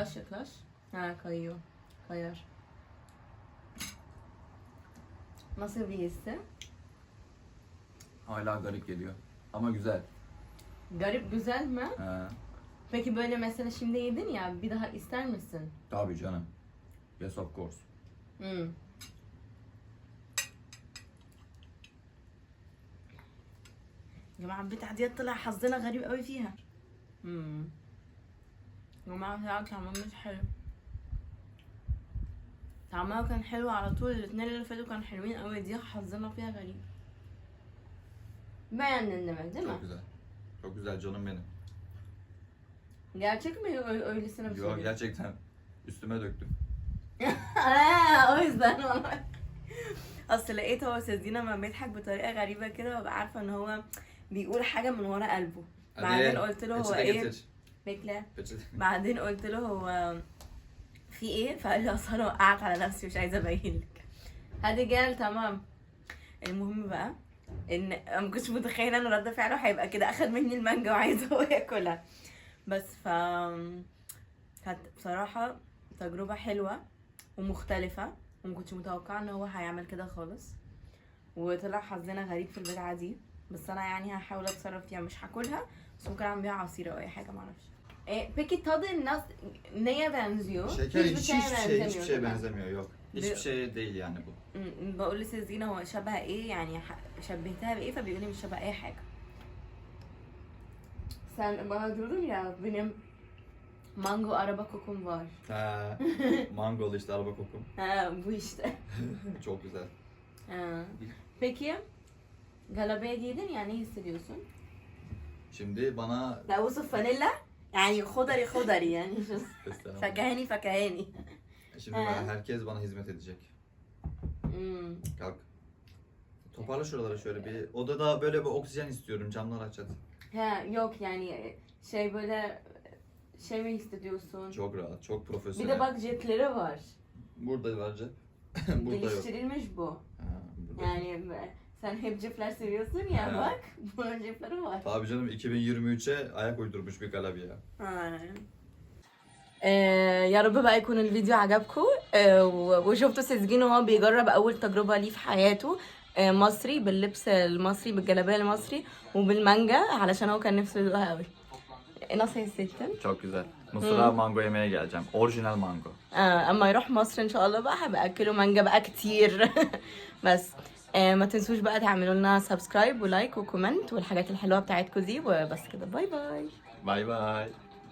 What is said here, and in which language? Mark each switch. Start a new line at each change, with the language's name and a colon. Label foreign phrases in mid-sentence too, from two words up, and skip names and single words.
Turkish: Yaklaş. Ha kayıyor. Kayar. Nasıl bir hissi? Hala garip geliyor. Ama güzel. Garip güzel mi? He. Peki böyle mesela şimdi yedin ya bir daha ister misin? Tabii canım.
English: Yes of course. Hmm.
Arabic: يا جماعة البتاعة دي طلع حظنا غريب قوي فيها. يا جماعة طعمها مش حلو. طعمها كان حلو على طول، الاتنين اللي فاتوا كانوا حلوين قوي، دي حظنا فيها غريب.
Turkish: Beğendin demek değil mi? Çok güzel. Çok güzel canım benim. Gerçek mi öylesine bir şey? Yok, gerçekten üstüme döktüm. o yüzden والله.
Arabic: اصل لقيت هو سيزين لما بيضحك بطريقه غريبه كده ببقى عارفه ان هو بيقول حاجه من ورا قلبه. بعدين قلت له هو ايه بيكلا. بعدين قلت له هو في ايه، فقال لي اصل انا وقعت على نفسي مش عايزه ابين لك. هادي جال تمام. المهم بقى ان انا ما كنتش متخيله ان رد فعله هيبقى كده، اخد مني المانجا وعايز هو ياكلها. بس كانت بصراحه تجربه حلوه ومختلفه، وما كنتش متوقعه ان هو هيعمل كده خالص، وطلع حظنا غريب في البتاعه دي. بس انا يعني هحاول اتصرف فيها، مش هاكلها بس ممكن اعمل بيها عصير او اي حاجه معرفش.
Turkish: Peki tadı neye benziyor? Şeker hiçbir hiçbir şeye benzemiyor, yok. Hiçbir şey değil yani bu.
Arabic: بقول لسيزينا هو شبه ايه يعني، شبهتها بايه فبيقول لي مش شبه اي حاجه.
Turkish: Sen bana diyordun ya benim mango araba kokum var. Ha, mangolu işte, araba kokum. Ha bu işte. Çok güzel. Ha. Peki galabaya giydin ya, ne hissediyorsun? Şimdi bana
Arabic: لا وصف فانيلا يعني خضري خضري يعني فكهاني فكهاني.
Turkish: Şimdi herkes bana hizmet edecek. Kalk. Toparla şuraları şöyle bir. Odada böyle bir oksijen istiyorum. Camlar aç hadi. Ha yok yani şey böyle şey mi hissediyorsun? Çok rahat, çok Bir profesyonel. de bak cepleri var. Burada var cep. Burada yok. Geliştirilmiş bu. Ha, burada. Yani sen hep cepler seviyorsun ya, Ha. bak bunun cepleri var. Tabii canım, 2023'e ayak uydurmuş bir galabi ya.
Arabic: يا رب بقى يكون الفيديو عجبكم وشفتوا سيزجين وهو بيجرب اول تجربه ليه في حياته مصري باللبس المصري بالجلابيه المصري وبالمانجا علشان هو كان نفسه يدوقها قوي.
Turkish: Nasıl hissettin? Çok güzel. Mısır'a mango yemeye geleceğim. Orijinal mango.
Arabic: اما يروح مصر ان شاء الله بقى هبقى اكله مانجا بقى كتير. بس ما تنسوش بقى تعملوا لنا سبسكرايب ولايك وكومنت والحاجات الحلوه بتاعتكم دي، وبس كده باي باي.
Turkish: Bay bay.